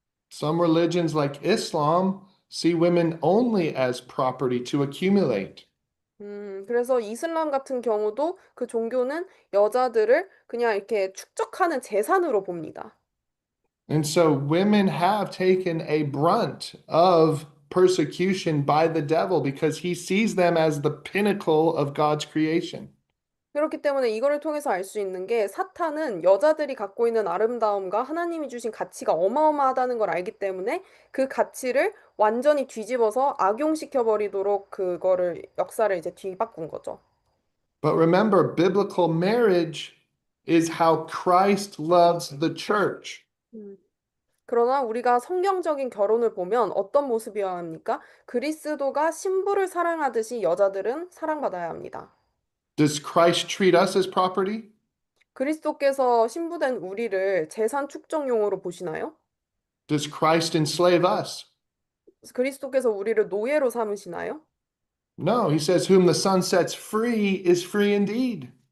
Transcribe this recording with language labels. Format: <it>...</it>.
<en>Some religions, like Islam, see women only as property to accumulate.</en> <ko>그래서 이슬람 같은 경우도 그 종교는 여자들을 그냥 이렇게 축적하는 재산으로 봅니다.</ko> <en>And so women have taken a brunt of persecution by the devil because he sees them as the pinnacle of God's creation.</en> <ko>그렇기 때문에 이거를 통해서 알 수 있는 게 사탄은 여자들이 갖고 있는 아름다움과 하나님이 주신 가치가 어마어마하다는 걸 알기 때문에 그 가치를 완전히 뒤집어서 악용시켜 버리도록 그거를 역사를 이제 뒤바꾼 거죠.</ko> <en>But remember, biblical marriage is how Christ loves the church. 음.</en> <ko>그러나 우리가 성경적인 결혼을 보면 어떤 모습이어야 합니까? 그리스도가 신부를 사랑하듯이 여자들은 사랑받아야 합니다.</ko> <en>Does Christ treat us as property?</en> <ko>그리스도께서 신부된 우리를 재산 축적용으로 보시나요?</ko> <en>Does Christ enslave us?</en> <ko>그리스도께서 우리를 노예로 삼으시나요?</ko> <en>No, he says, Whom the Son sets free is free indeed.</en>